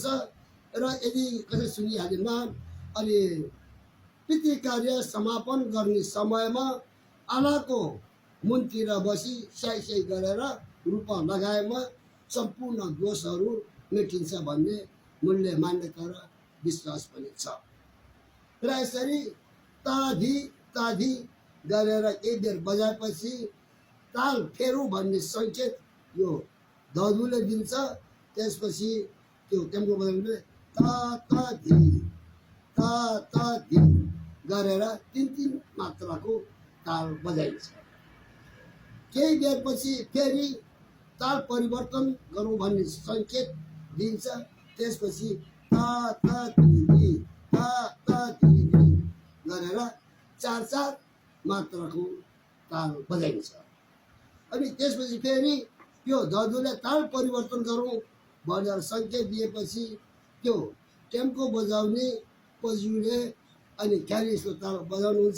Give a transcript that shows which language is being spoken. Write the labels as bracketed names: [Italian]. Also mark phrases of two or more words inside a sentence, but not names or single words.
[Nepali] र यदि कसै सुनिहालेमा अनि पितृकार्य समापन गर्ने समयमा आलाको मुनतिर बसी स्याइ गरेर रूप लगाएमा सम्पूर्ण दोषहरू मेटिन्छ भन्ने मूल्य मान्यता र विश्वास पनि छ। र यसरी ताधी ताधी गरेर केही बेर बजाएपछि ताल फेरौँ भन्ने सङ्केत यो धधुले दिन्छ। त्यसपछि त्यो टेम्पो बजाउने ता ता धी ता ता धी गरेर तिन तिन मात्राको ताल बजाइन्छ। केही बेरपछि फेरि ताल परिवर्तन गरौँ भन्ने सङ्केत दिन्छ। त्यसपछि ता ता धी धी ता ता धी धी गरेर चार चार मात्राको ताल बजाइन्छ। अनि त्यसपछि फेरि त्यो धधुले ताल परिवर्तन गरौँ भनेर सङ्केत दिएपछि त्यो टेम्को बजाउने पजुले अनि क्यारिसको ताल बजाउनुहुन्छ।